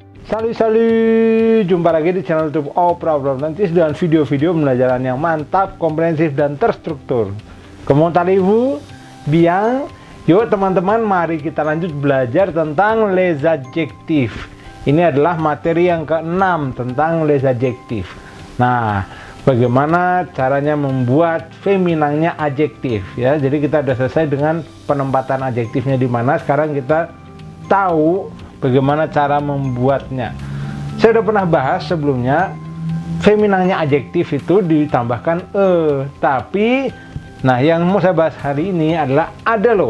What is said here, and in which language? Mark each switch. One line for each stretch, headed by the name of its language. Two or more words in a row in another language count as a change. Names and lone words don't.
Indonesian: Salut, jumpa lagi di channel YouTube Opera Nanti dengan video-video pembelajaran yang mantap, komprehensif, dan terstruktur.
French: Comment allez-vous? Bien?
Indonesian: Yuk teman-teman, mari kita lanjut belajar tentang
French: les adjectifs.
Indonesian: Ini adalah materi yang ke-6 tentang
French: les adjectifs.
Indonesian: Nah, bagaimana caranya membuat feminangnya adjektif ya. Jadi kita sudah selesai dengan penempatan adjektifnya di mana. Sekarang kita tahu bagaimana cara membuatnya. Saya sudah pernah bahas sebelumnya, feminangnya adjektif itu ditambahkan tapi nah yang mau saya bahas hari ini adalah ada loh.